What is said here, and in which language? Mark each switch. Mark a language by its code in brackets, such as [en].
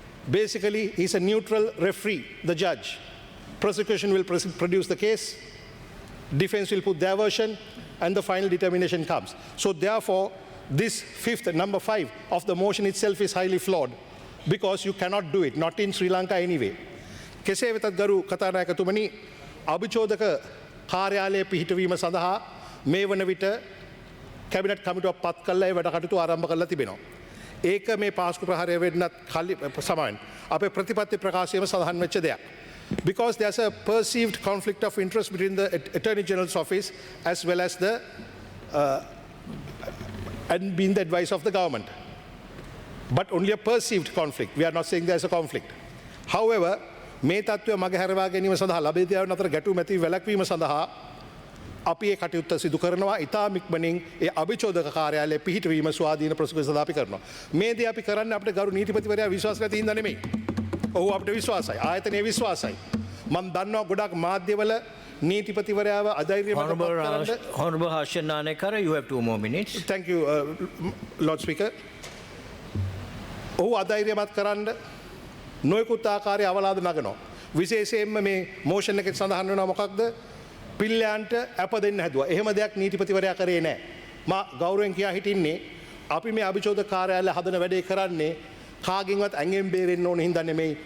[en] Basically, he's a neutral referee, the judge. Prosecution will produce the case, defense will put their version, and the final determination comes. So therefore, this fifth, number 5 of the motion itself is highly flawed because you cannot do it, not in Sri Lanka anyway. [si] කෙසේ වෙතත් ගරු කතානායකතුමනි, අභිචෝදක කාර්යාලය පිහිටවීම සඳහා මේ වන විට cabinet කමිටුවක් පත් කළා ඒ වැඩ කටයුතු ආරම්භ කරලා තිබෙනවා. ඒක මේ පාස්කු ප්‍රහාරය වෙන්නත් සමාන. අපේ ප්‍රතිපත්ති ප්‍රකාශයේම සඳහන් වෙච්ච දෙයක්. [en] Because there's a perceived conflict of interest between the Attorney General's office as well as the and being the advice of the government. But only a perceived conflict. We are not saying there's a conflict. [si] However, මේ තත්ත්වය මගහැරවා ගැනීම සඳහා ලබේදියාවන් අතර ගැටුම් ඇති වැළැක්වීම සඳහා අපි ඒ කටයුත්ත සිදු කරනවා. ඉතාම ඉක්මනින් ඒ අභිචෝදක කාර්යාලය පිහිටවීම ස්වාධීන ප්‍රොසිකියුෂන් සඳහා අපි කරනවා. මේ දේ අපි කරන්නේ අපිට ගරු නීතිපතිවරයා විශ්වාස නැති හින්දා නෙමෙයි. ඔහු අපිට විශ්වාසයි. ආයතනයේ විශ්වාසයි. මම දන්නවා ගොඩක් මාධ්‍යවල නීතිපතිවරයාව අධෛර්යමත් කරන්න. [en] Honorable Harshana Nanayakkara, you have 2 more minutes. Thank you, Lord Speaker. [si] ඔහු අධෛර්යමත් කරන්න නොයෙකුත් ආකාරයේ අවලාද නගනවා. විශේෂයෙන්ම මේ මෝෂන් එකේ සඳහන් වෙනවා මොකක්ද? පිල්ලයන්ට අප දෙන්න හැදුවා. එහෙම දෙයක් නීතිපතිවරයා කරේ නැහැ. මා ගෞරවයෙන් කියා හිටින්නේ අපි මේ අභිචෝදක කාර්යාලය හදන වැඩේ කරන්නේ කාගෙන්වත් ඇඟෙන් බේරෙන්න ඕන හින්දා නෙමෙයි.